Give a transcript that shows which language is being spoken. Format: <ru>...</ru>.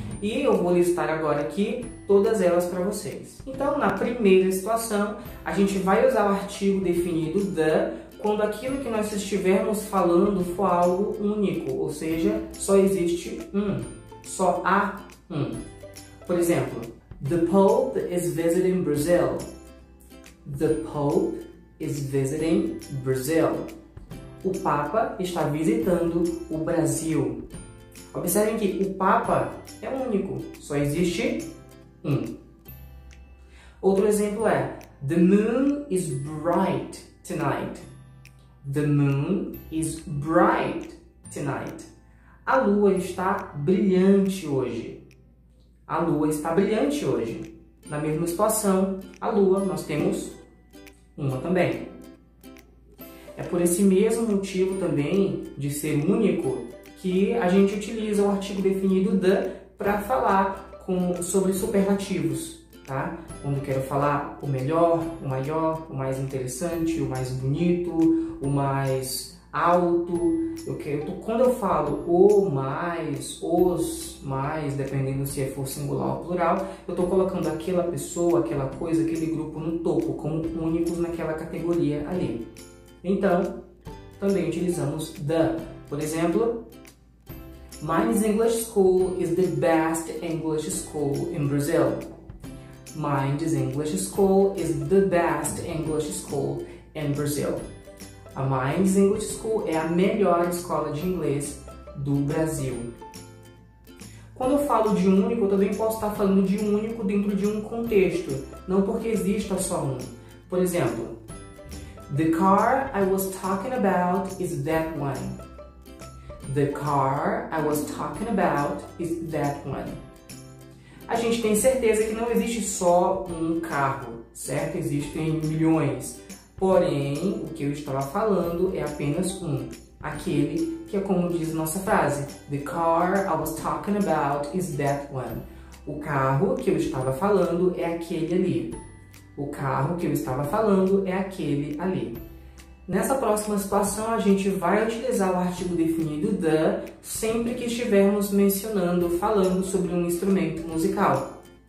<pt>E eu vou listar agora aqui todas elas para vocês. Então, na primeira situação, a gente vai usar o artigo definido the quando aquilo que nós estivermos falando for algo único, ou seja, só existe um, só há um.</pt> <en>Por exemplo, the Pope is visiting Brazil. The Pope is visiting Brazil.</en> <pt>O Papa está visitando o Brasil. Observem que o Papa é único, só existe um.</pt> <en>Outro exemplo é the moon is bright tonight. The moon is bright tonight.</en> <pt>A lua está brilhante hoje. A lua está brilhante hoje. Na mesma situação, a lua, nós temos uma também. É por esse mesmo motivo também de ser único que a gente utiliza o artigo definido the para falar sobre superlativos. Tá? Quando quero falar o melhor, o maior, o mais interessante, o mais bonito, o mais alto. Quando eu falo o mais, os mais, dependendo se for singular ou plural, eu estou colocando aquela pessoa, aquela coisa, aquele grupo no topo, como únicos naquela categoria ali. Então, também utilizamos the.</pt> <en>Por exemplo, Minds English School is the best English school in Brazil. Minds English School is the best English school in Brazil.</en> <pt>A Minds English School é a melhor escola de inglês do Brasil. Quando eu falo de único, eu também posso estar falando de único dentro de um contexto, não porque exista só um.</pt> <en>Por exemplo, the car I was talking about is that one. The car I was talking about is that one.</en> <pt>A gente tem certeza que não existe só um carro, certo? Existem milhões. Porém, o que eu estava falando é apenas um. Aquele que é como diz nossa frase.</pt> <en>The car I was talking about is that one.</en> <pt>O carro que eu estava falando é aquele ali. O carro que eu estava falando é aquele ali. Nessa próxima situação, a gente vai utilizar o artigo definido the sempre que estivermos falando sobre um instrumento musical.</pt>